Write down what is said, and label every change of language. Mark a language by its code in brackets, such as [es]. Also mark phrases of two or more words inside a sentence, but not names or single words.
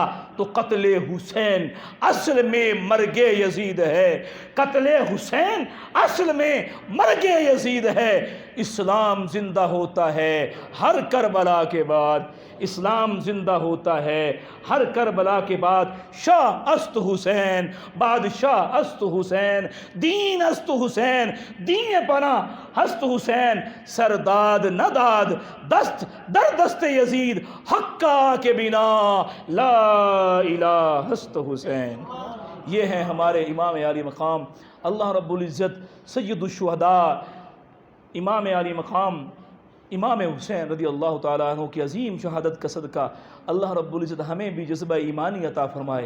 [ur] تو قتل حسین اصل میں مرگ یزید ہے، قتل حسین اصل میں مرگ یزید ہے۔ اسلام زندہ ہوتا ہے ہر کربلا کے بعد، اسلام زندہ ہوتا ہے ہر کربلا کے بعد۔ [fa] شاہ است حسین بادشاہ است حسین، دین است حسین دین پناہ ہست حسین، سرداد نداد دست در دست یزید، حقا کے بنا لا الہ ہست حسین۔ [ur] یہ ہیں ہمارے امام عالی مقام [ar] اللہ رب العزت سید الشہداء [ur] امام عالی مقام امام حسین [ar] رضی اللہ تعالیٰ عنہ [ur] کی عظیم شہادت کا صدقہ [ar] اللہ رب العزت [ur] ہمیں بھی جذبہ ایمانی عطا فرمائے۔